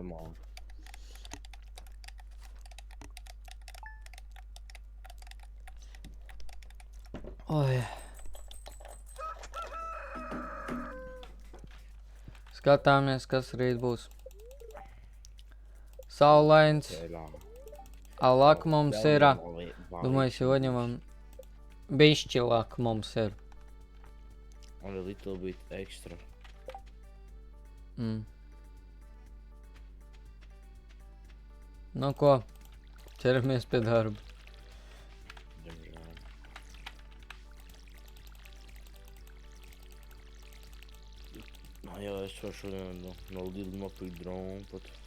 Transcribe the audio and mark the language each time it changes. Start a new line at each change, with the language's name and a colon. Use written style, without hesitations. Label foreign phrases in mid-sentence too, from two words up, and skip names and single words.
Latvian: Oi. Skatāmies, kas rīt būs. Saulains. Lak mums ir.
Russian: Думаю, сегодня вам
Latvian: bišķi lak mums ir.
English: On a little bit extra.
Latvian: Nu ko, ķeramies pie darba. Jā, es varu šodien no Lidl nopirkt dronu pat.